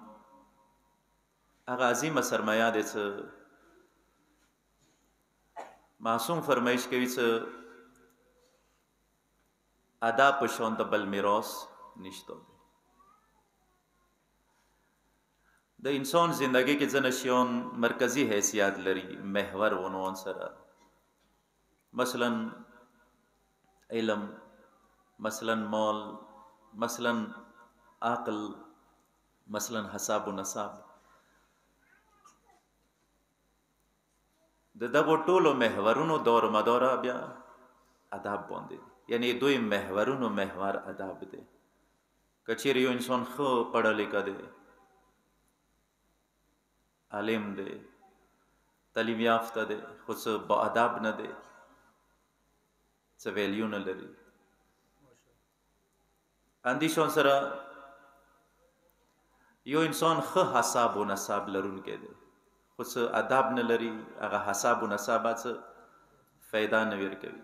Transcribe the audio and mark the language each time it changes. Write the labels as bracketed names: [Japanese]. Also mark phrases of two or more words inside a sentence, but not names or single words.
[Pashto] هغه عظیمه سرمایه ده چې معصوم فرمایش کوي چې ادب په شان د بل میراث نشته. د انسان زندگی کې ځنه شیان مرکزی حیثیت لري، محور عنوان سره. مثلا علم، مثلا مال، مثلا عقل، مثلا حساب و نصاب. د دغو ټولو محورونو دور مداره بیا ادب باندې، یعنی دوی محورونو محور ادب دی. که چیرې یو انسان ښه پړه لیکه دی، عالم دی، تعلیم یافته دی، خو څه با ادب نه دی، څه ویلیو نه لري، اندیشون سره یو انسان ښه حساب و نصاب لرونکی دی، خو څه ادب نه لري، هغه حساب و نصاب څه فایده نه ورکوي.